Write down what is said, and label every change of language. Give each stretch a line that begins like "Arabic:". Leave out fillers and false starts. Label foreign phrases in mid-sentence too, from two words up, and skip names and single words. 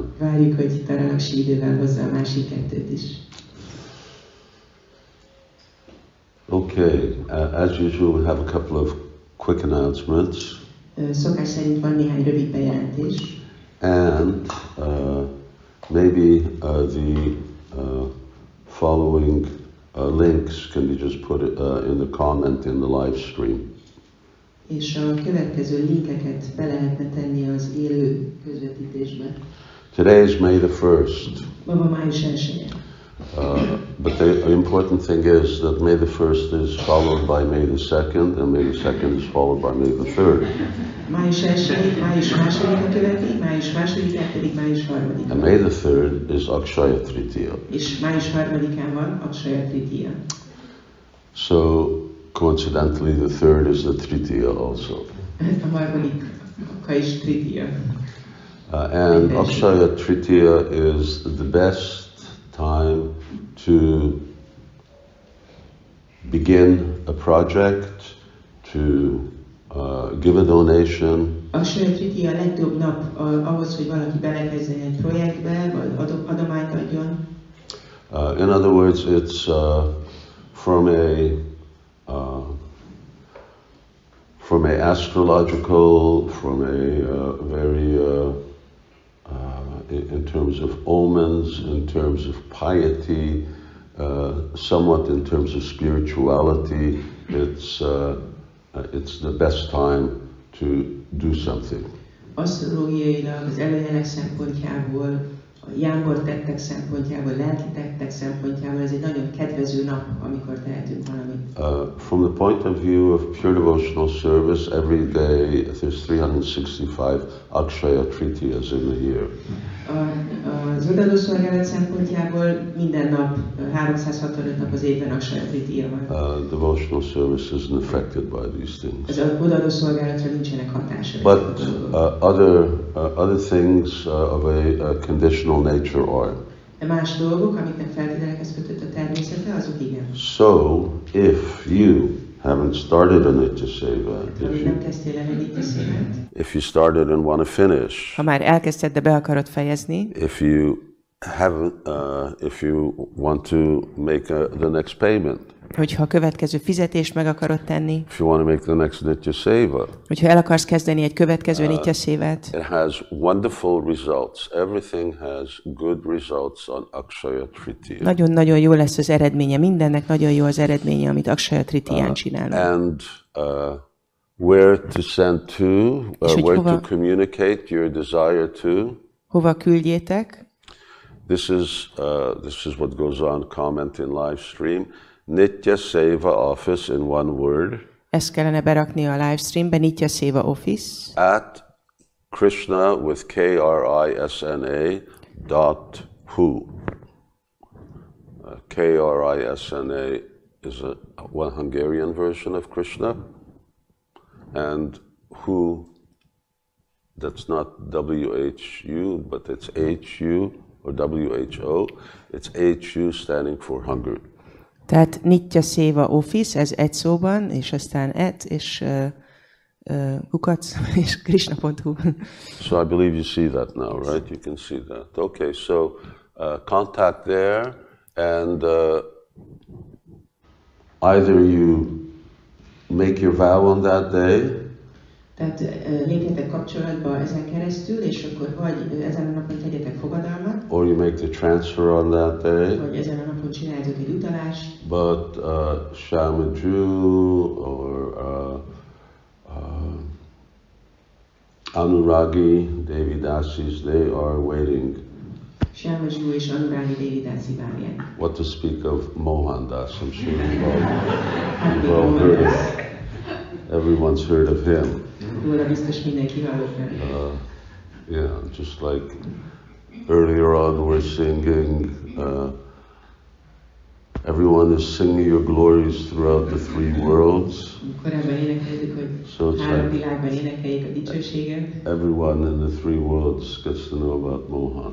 Hungarian: Várjuk, hogy Taralakshmi idővel hozza a másik kettőt is.
English: Okay, as usual we have a couple of quick announcements.
Hungarian: Szokás szerint van néhány rövid bejelentés.
English: And maybe the following links can be just put in the comment in the live stream.
Hungarian: És a következő linkeket be lehetne tenni az élő közvetítésbe.
English: Today is May the 1st.
Hungarian: Ma május 1-je.
English: But the important thing is that May the 1st is followed by May the 2nd, and May the 2nd is followed by May the 3rd.
Hungarian: Május 1-jét, május 2-a követi, május 2-án pedig május 3-a.
English: And May the 3rd is Akshaya Tritiya.
Hungarian: És május 3-án van Akshaya Tritiya.
English: So coincidentally, the 3rd is the Tritiya also.
Hungarian: A harmadika is Tritiya.
English: And Akshaya Tritiya is the best time to begin a project, to give a donation.
Hungarian: Akshaya Tritiya a legjobb nap ahhoz, hogy valaki belekezdjen egy projektbe, vagy adományt adjon.
English: In other words, it's from a astrological, from a very in terms of omens, in terms of piety, somewhat in terms of spirituality, it's the best time to do something.
Hungarian: Asztrológiailag, az előjelek szempontjából, a jámbor tettek szempontjából, lelki tettek szempontjából ez egy nagyon kedvező nap, amikor tehetünk valamit.
English: From the point of view of pure devotional service, every day there's 365 Akshaya Tritiyas in the year.
Hungarian: Az odaadó szolgálat szempontjából minden nap, 365 nap az évben Akshaya Tritiya van.
English: Devotional service isn't affected by these things.
Hungarian: Az odaadó szolgálatra nincsenek hatásai.
English: But other things of a conditional nature are.
Hungarian: De más dolgok, amiknek feltételekhez kötött a természete, azok igen.
English: So, if you haven't started a Nitya Seva, if you started and want to finish,
Hungarian: ha már elkezdted, de be akarod fejezni,
English: if you want to make the next payment,
Hungarian: hogyha a következő fizetést meg akarod tenni,
English: if you want to make the next Nitya Seva,
Hungarian: hogyha el akarsz kezdeni egy következő Nitya Sévát,
English: it has wonderful results. Everything has good results on Akshaya Tritiya.
Hungarian: Nagyon-nagyon jó lesz az eredménye, mindennek nagyon jó az eredménye, amit Akshaya Tritiyán csinálunk.
English: And where to send to, where to communicate your desire to.
Hungarian: Hova küldjétek?
English: This is what goes on, comment in live stream. Nitya Seva Office in one word.
Hungarian: Ezt kellene berakni a livestreambe, Nitya Seva Office.
English: At Krishna with Krisna who. Krisna is one Hungarian version of Krishna, and who, that's not WHU, but it's HU or WHO. It's HU standing for Hungary.
Hungarian: Tehát Nitya Seva Office, ez egy szóban, és aztán és kukac, és Krishna.hu.
English: So I believe you see that now, right? You can see that. Okay, so contact there, and either you make your vow on that day,
Hungarian: tehát lépjetek kapcsolatba ezen keresztül, és akkor vagy ezen a napon tegyetek fogadalmat,
English: or you make the transfer on that day,
Hungarian: vagy ezen a napon csináljatok egy utalást.
English: but Shamaju or Anuragi Devidasis, they are waiting.
Hungarian: Shamaju és Anuragi Devidasi várják.
English: What to speak of Mohandas? I'm sure you've all heard of. Everyone's heard of him.
Hungarian: Róla biztos mindenki hallott vele.
English: Yeah, just like earlier on we're singing, everyone is singing your glories throughout the three worlds.
Hungarian: Korábban énekeltük, hogy három világban énekeljék a dicsőséget.
English: Everyone in the three worlds gets to know about Mohan.